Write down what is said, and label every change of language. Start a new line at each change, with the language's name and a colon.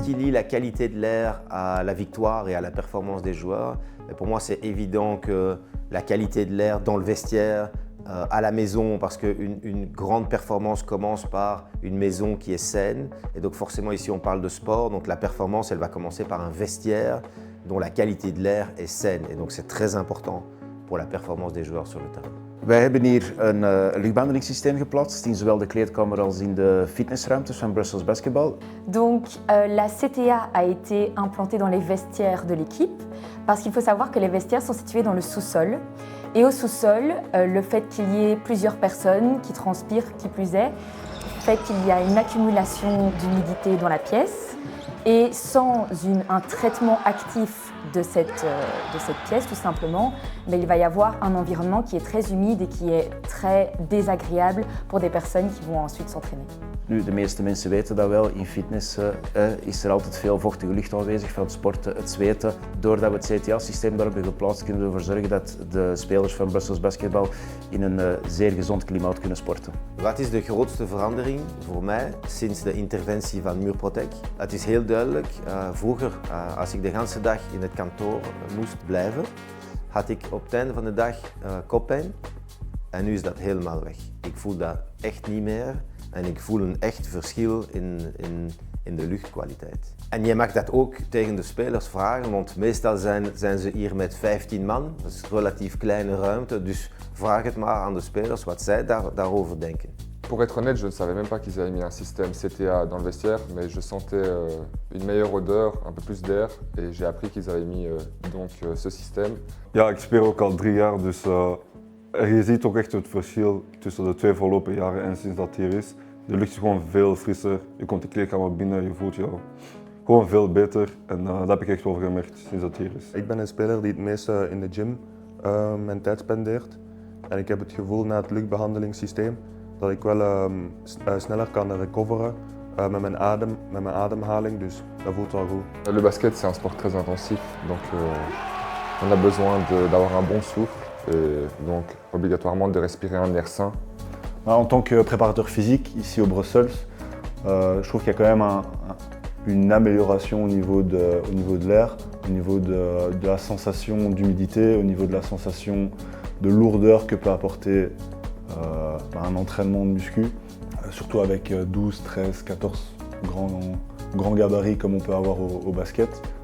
French: la qualité de l'air à la victoire et à la performance des joueurs, mais pour moi c'est évident que la qualité de l'air dans le vestiaire, à la maison, parce qu'une grande performance commence par une maison qui est saine. Et donc forcément ici on parle de sport, donc la performance elle va commencer par un vestiaire dont la qualité de l'air est saine. Et donc c'est très important pour la performance des joueurs sur le terrain.
Dutch: Wij hebben hier een luchtbehandelingssysteem geplaatst in zowel de kleedkamer als in de fitnessruimtes van Brussels Basketball.
French: Donc la CTA a été implantée dans les vestiaires de l'équipe parce qu'il faut savoir que les vestiaires sont situés dans le sous-sol. Et au sous-sol, le fait qu'il y ait plusieurs personnes qui transpirent, qui plus est, fait qu'il y a une accumulation d'humidité dans la pièce. Et sans un traitement actif de cette pièce, tout simplement, mais il va y avoir un environnement qui est très humide et qui est très désagréable pour des personnes qui vont ensuite s'entraîner.
Dutch: Nu, de meeste mensen weten dat wel, in fitness is er altijd veel vochtige lucht aanwezig van het sporten, het zweten. Doordat we het CTA-systeem daar hebben geplaatst, kunnen we ervoor zorgen dat de spelers van Brussels Basketball in een zeer gezond klimaat kunnen sporten. Wat is de grootste verandering voor mij sinds de interventie van Muurprotec? Het is heel duidelijk, vroeger als ik de hele dag in het kantoor moest blijven, had ik op het einde van de dag koppijn en nu is dat helemaal weg. Ik voel dat echt niet meer. En ik voel een echt verschil in de luchtkwaliteit. En je mag dat ook tegen de spelers vragen, want meestal zijn ze hier met 15 man. Dat is een relatief kleine ruimte, dus vraag het maar aan de spelers wat zij daarover denken.
French: Pour être honnête, je ne savais même pas qu'ils avaient mis un système CTA dans le vestiaire, mais je sentais une meilleure odeur, un peu plus d'air, et j'ai appris qu'ils avaient mis ce système.
Dutch: Ja, ik speel ook al 3 jaar, dus je ziet ook echt het verschil tussen de 2 voorlopige jaren en sinds dat hier is. De lucht is gewoon veel frisser, je komt de kleedkamer binnen, je voelt je gewoon veel beter en dat heb ik echt wel gemerkt sinds dat hier is. Ik ben een speler die het meeste in de gym mijn tijd spendeert en ik heb het gevoel na het luchtbehandelingssysteem dat ik wel sneller kan recoveren met mijn ademhaling, dus dat voelt wel goed.
French: Le basket c'est un sport très intensif, donc on a besoin d'avoir un bon souffle et donc obligatoirement de respirer un air sain. En tant que préparateur physique ici au Brussels, je trouve qu'il y a quand même une amélioration au niveau de l'air, au niveau de la sensation d'humidité, au niveau de la sensation de lourdeur que peut apporter un entraînement de muscu, surtout avec 12, 13, 14 grands gabarits comme on peut avoir au basket.